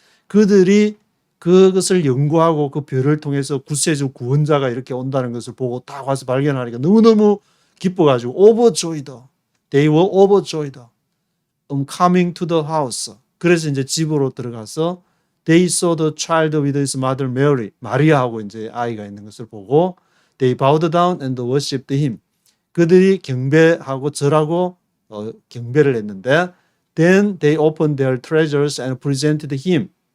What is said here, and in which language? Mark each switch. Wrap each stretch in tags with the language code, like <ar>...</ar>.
<ko>그들이 그것을 연구하고 그 별을 통해서 구세주 구원자가 이렇게 온다는 것을 보고 딱 와서 발견하니까 너무너무 기뻐가지고 overjoyed.</ko> <en>They were overjoyed. Coming to the house.</en> <ko>그래서 이제 집으로 들어가서</ko> <en>They saw the child with his mother Mary.</en> <ko>마리아하고 이제 아이가 있는 것을 보고</ko> <en>They bowed down and worshipped him.</en> <ko>그들이 경배하고 절하고 경배를 했는데</ko> <en>Then they opened their treasures and presented him.</en>